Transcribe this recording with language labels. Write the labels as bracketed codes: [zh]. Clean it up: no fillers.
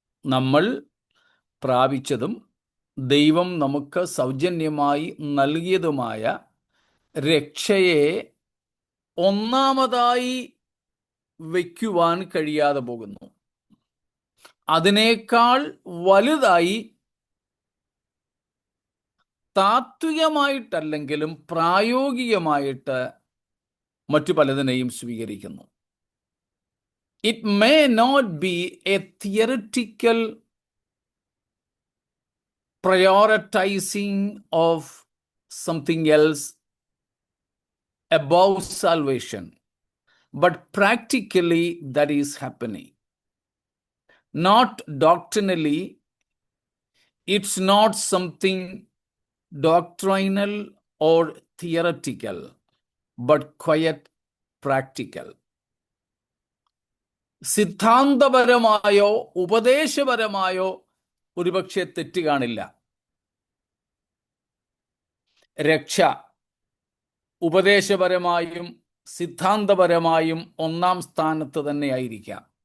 [ml] നമ്മൾ പ്രാപിച്ചതും ദൈവം നമുക്ക് സൗജന്യമായി നൽകിയതുമായ രക്ഷയെ ഒന്നാമതായി വയ്ക്കുവാൻ കഴിയാതെ പോകുന്നു. അതിനേക്കാൾ വലുതായി താത്വികമായിട്ടല്ലെങ്കിലും പ്രായോഗികമായിട്ട് മറ്റു പലതിനെയും സ്വീകരിക്കുന്നു. [en] It may not be a theoretical prioritizing of something else above salvation, but practically that is happening. Not doctrinally, it's not something doctrinal or theoretical, but quite practical. [ml] സിദ്ധാന്തപരമായോ ഉപദേശപരമായോ ഒരുപക്ഷെ തെറ്റ് കാണില്ല. രക്ഷ ഉപദേശപരമായും സിദ്ധാന്തപരമായും ഒന്നാം സ്ഥാനത്ത് തന്നെയായിരിക്കാം.